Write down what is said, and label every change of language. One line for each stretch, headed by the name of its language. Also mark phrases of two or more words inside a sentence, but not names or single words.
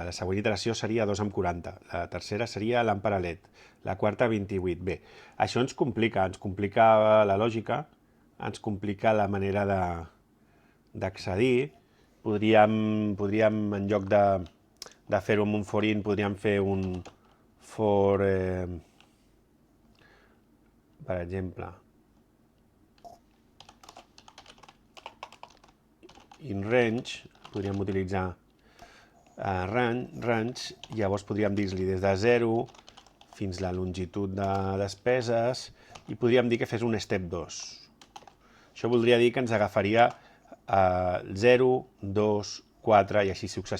Catalan: La següent iteració seria 2,40. La tercera seria làmpara LED. La quarta, 28. Bé, això ens complica la lògica, ens complica la manera d'accedir. Podríem, en lloc de fer-ho amb un
English: for in,
Catalan: podríem fer un for, per exemple,
English: in range,
Catalan: podríem utilitzar range, llavors podríem dir-li des de 0 fins la longitud de despeses i podríem dir que fes un step 2. Això voldria dir que ens agafaria 0, 2, 4 i així successivament.